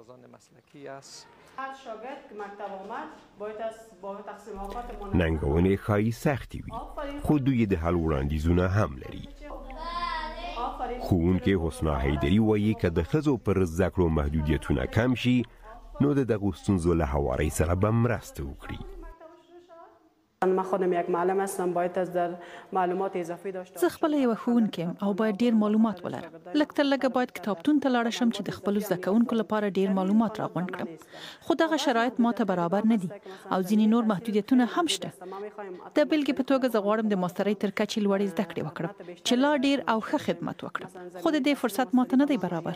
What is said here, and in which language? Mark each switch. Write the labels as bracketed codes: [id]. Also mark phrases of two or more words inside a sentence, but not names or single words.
[ps] ننګونې ښایي سختې وي، خو دوی د حل وړاندیزونه هم لري. ښوونکې حسنا حیدري وایي که د ښځو پر زده کړو محدودیتونه کم شي نو د دغو ستونزو له هوارۍ سره به مرسته وکړي. [fa] من خودم یک معلم هستم، باید از در معلومات اضافی داشته [ps] زه خپله یوه ښوونکې یم او باید ډیر معلومات ولرم. لږ تر لږه باید کتابتون ته لاړه شم چې د خپلو زده کوونکو لپاره ډیر معلومات راغونډ کړم، خو دغه شرایط ماته برابر نه دي او ځینې نور محدودیتونه هم شته. د بېلګې په توګه زه غواړم د ماسترۍ تر کچې لوړې زده کړې وکړم چې لا ډیر او ښه خدمت وکړم، خو د دې فرصت ماته نه دی برابر.